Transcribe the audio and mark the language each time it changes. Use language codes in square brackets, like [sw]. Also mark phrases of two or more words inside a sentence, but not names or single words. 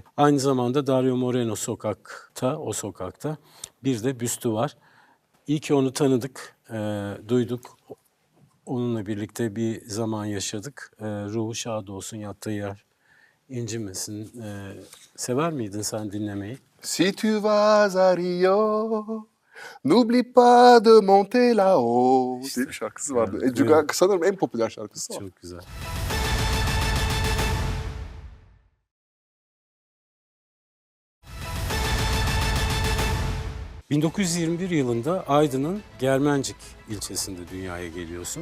[tr] Aynı zamanda Dario Moreno o sokakta bir de büstü var. İyi ki onu tanıdık, duyduk. Onunla birlikte bir zaman yaşadık. Ruhu şad olsun, yattığı yer incinmesin. Sever miydin sen dinlemeyi? [fr] Si tu vas à Rio, n'oublie pas de monter là-haut [tr] diye bir şarkısı vardı. Sanırım en popüler şarkısı o. Çok güzel. ...1921 yılında Aydın'ın Germencik ilçesinde dünyaya geliyorsun.